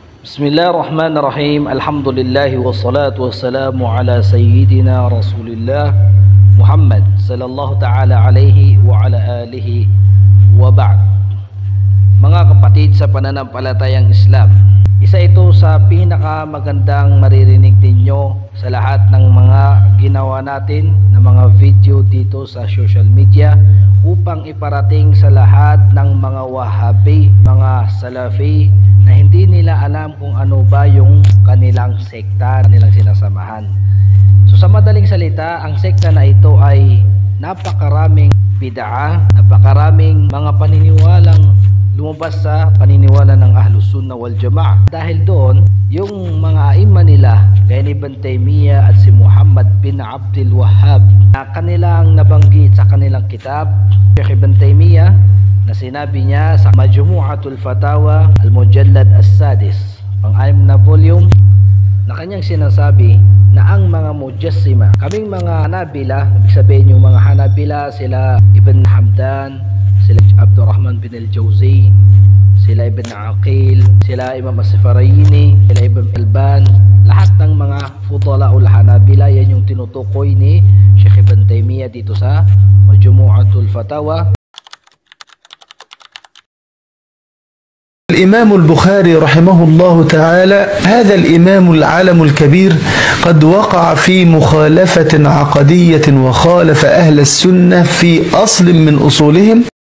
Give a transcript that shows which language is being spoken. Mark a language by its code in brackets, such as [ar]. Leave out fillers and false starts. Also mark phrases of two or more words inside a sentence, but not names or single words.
[ar] بسم الله الرحمن الرحيم الحمد لله والصلاة والسلام على سيدنا رسول الله محمد صلى الله تعالى عليه وعلى آله وبعد. [tl] Mga kapatid sa pananampalatayang Islam, isa ito sa pinakamagandang maririnig ninyo sa lahat ng mga ginawa natin na mga video dito sa [en] social media [tl] upang iparating sa lahat ng mga Wahabi, mga Salafi na hindi nila alam kung ano ba yung kanilang sekta, kanilang sinasamahan. So sa madaling salita, ang sekta na ito ay napakaraming bid'ah, napakaraming mga paniniwalang lumabas sa paniniwala ng [ar] أهل السنة والجماعة. [tl] Dahil doon, yung mga aima nila, gaya ni Ibn Taymiyyah at si Muhammad bin Abdul Wahhab, na kanilang nabanggit sa kanilang kitab, Sheikh Ibn Taymiyyah, na sinabi niya sa Majmu'atul Fatawa [ar] المجلد السادس, [tl] pang-6 na volume, na kanyang sinasabi na ang mga Mujassima, kaming mga Hanabila, ibig sabihin yung mga Hanabila, sila Ibn Hamdan, sila Abdurrahman bin al-Jawzi, sila Ibn Aqil, sila Imam As-Safarayini, sila Ibn Alban, lahat ng mga Fudala'ul Hanabila, yan yung tinutukoy ni Sheikh Ibn Taymiyyah dito sa Majmu'atul Fatawa. [ar] الإمام البخاري رحمه الله تعالى، هذا الإمام العالم الكبير قد وقع في مخالفة عقدية وخالف أهل السنة في أصل من أصولهم.